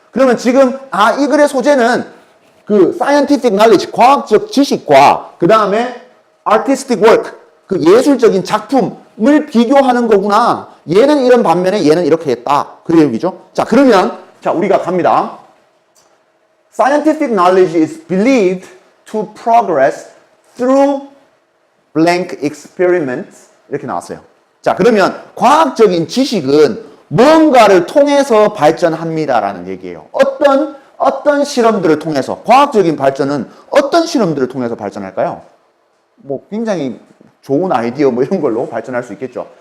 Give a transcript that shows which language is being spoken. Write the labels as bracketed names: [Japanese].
[Korean] 그러면 지금 이 글의 소재는 그 [English] scientific knowledge, [Korean] 과학적 지식과 그 다음에 [English] artistic work, [Korean] 그 예술적인 작품을 비교하는 거구나. 얘는 이런 반면에 얘는 이렇게 했다. 그 얘기죠. 자, 그러면 자, 우리가 갑니다. [English] Scientific knowledge is believed to progress through blank experiments. [Korean] 이렇게 나왔어요. 자, 그러면 과학적인 지식은 뭔가를 통해서 발전합니다라는 얘기예요. 어떤 실험들을 통해서, 과학적인 발전은 어떤 실험들을 통해서 발전할까요? 뭐 굉장히 좋은 아이디어 뭐 이런 걸로 발전할 수 있겠죠.